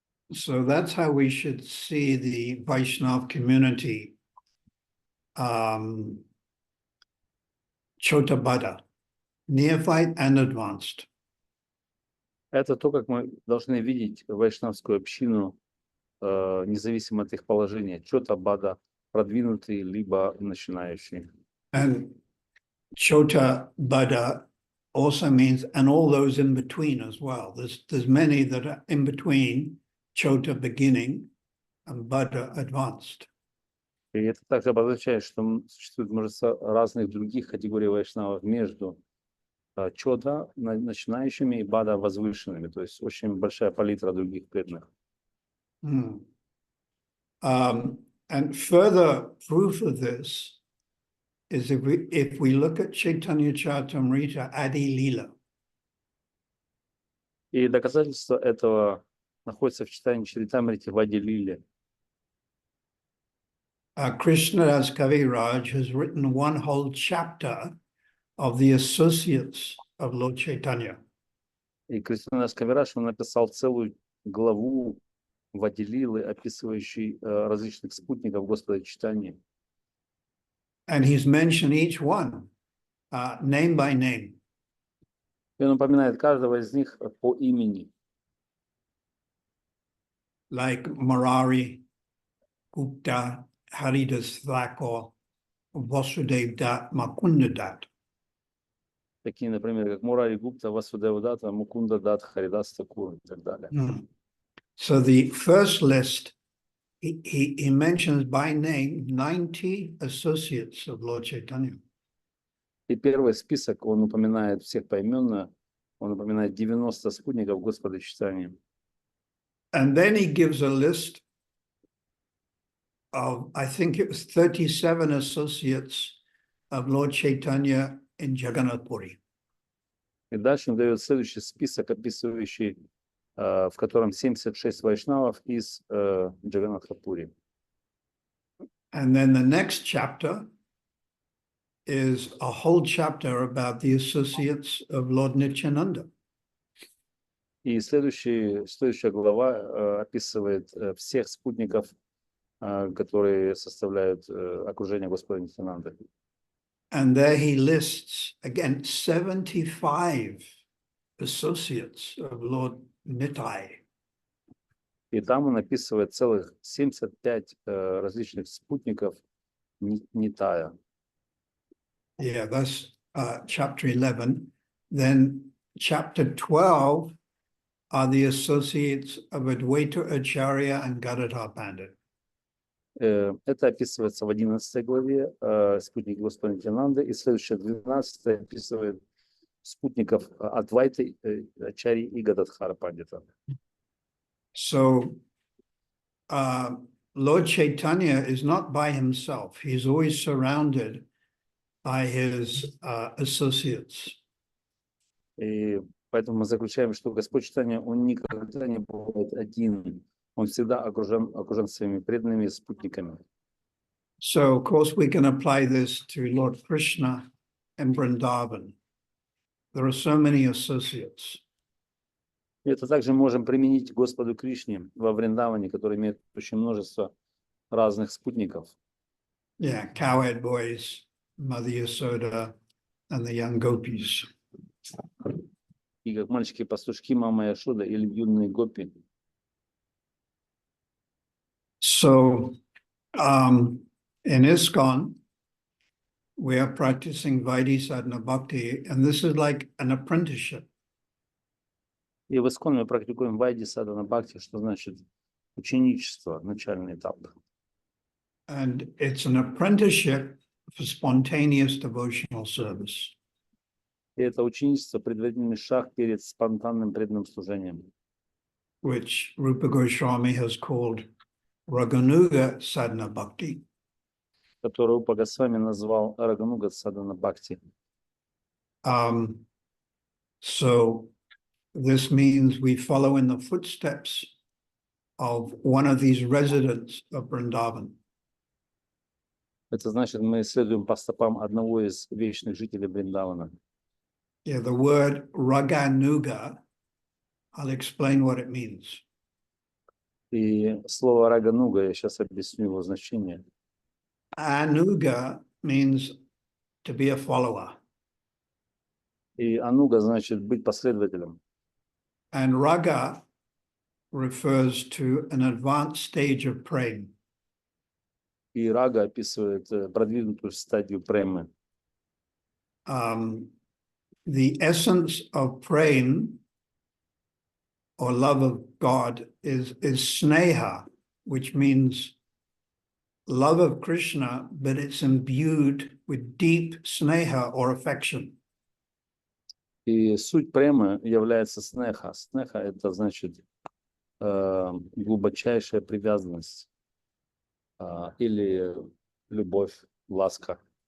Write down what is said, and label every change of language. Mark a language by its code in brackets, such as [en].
[en] So that's how we should see the Vaishnav community, Chotabada, neophyte and advanced. [ru] Это то, как мы должны видеть вайшнавскую общину, независимо от их положения, Чота-бада, продвинутые либо начинающие. [en] And Chotabada also means, and all those in between as well. There's many that are in between Chota beginning and Bada advanced. [ru] И это также обозначает, что существует множество разных других категорий вайшнавов между Чота начинающими и Бада возвышенными. То есть очень большая палитра других преданных. [en] And further proof of this is if we look at Chaitanya Charitamrita Adi Lila. [ru] И доказательство этого находится в читании Чаритамрити в Ади Лиле. [en] Krishnadas Kaviraj has written one whole chapter of the associates of Lord Chaitanya. [ru] И Кришнадас Кавирадж, он написал целую главу в Ади Лилы, описывающей различных спутников Господа Чайтаньи. [en] And he's mentioned each one, name by name. [ru] И он упоминает каждого из них по имени. [en] like Murari Gupta, Haridas Thakur, Vasudev Dutt, Mukunda Dutt. [ru] Такие, например, как Мурари Гупта, Васудева Датта, Мукунда Датт, Харидас Такур и так далее. [en] So the first list, he mentions by name 90 associates of Lord Chaitanya. [ru] И первый список, он упоминает всех поименно, он упоминает 90 спутников Господа Читания. [en] And then he gives a list of, I think it was 37 associates of Lord Chaitanya in Jagannath Puri. [ru] И дальше он дает следующий список, описывающий, в котором 76 вайшнавов из Джаганнатха-пури. [en] And then the next chapter is a whole chapter about the associates of Lord Nityananda. [ru] И следующая глава описывает всех спутников, которые составляют окружение Господа Нитьянанды. [en] And there he lists, again, 75 associates of Lord Nitai. [ru] И там он описывает целых 75 различных спутников Нитая. [en] Yeah, that's chapter 11. Then chapter 12 are the associates of Advaita Acharya and Gadadhar Pandit. [ru] Это описывается в 11 главе, спутники Господа Нитьянанды, и следующая 12 описывает спутников Адвайты, Ачарьи и Гададхара Пандита. [en] So Lord Chaitanya is not by himself. He's always surrounded by his associates. [ru] И поэтому мы заключаем, что Господь Читания, он никогда не бывает один. Он всегда окружен своими преданными спутниками. [en] So, of course, we can apply this to Lord Krishna and Vrindavan. There are so many associates. [ru] И это также можем применить к Господу Кришне во Вриндаване, который имеет очень множество разных спутников. [en] Yeah, cowherd boys, Mother Yasoda, and the young gopis. [ru] И как мальчики-пастушки, мама Яшода или юные гопи. [en] So, in ISKCON, we are practicing Vaidhi Sadhana Bhakti, and this is like an apprenticeship. [ru] И в Искон мы практикуем Вайди Садхана Бхакти, что значит ученичество, начальный этап. [en] And it's an apprenticeship for spontaneous devotional service. [ru] И это ученичество, предварительный шаг перед спонтанным преданным служением, [en] Which Rupa Goswami has called Raganuga Sadhana Bhakti. [ru] который Рупа Госвами назвал Рагануга Садхана Бхакти. [en] So this means we follow in the footsteps of one of these residents of Vrindavan. [ru] Это значит, мы следуем по стопам одного из вечных жителей Вриндавана. [en] Yeah, the word Raganuga, I'll explain what it means. [ru] И слово Рагануга, я сейчас объясню его значение. [en] Anuga means to be a follower. [ru] И Ануга значит быть последователем. [en] And Raga refers to an advanced stage of praying. [ru] И Рага описывает продвинутую стадию премы. [en] The essence of praying or love of God is sneha, which means love of Krishna, but it's imbued with deep sneha or affection. [ru] И суть премы является снеха. Снеха — это значит глубочайшая привязанность или любовь, ласка.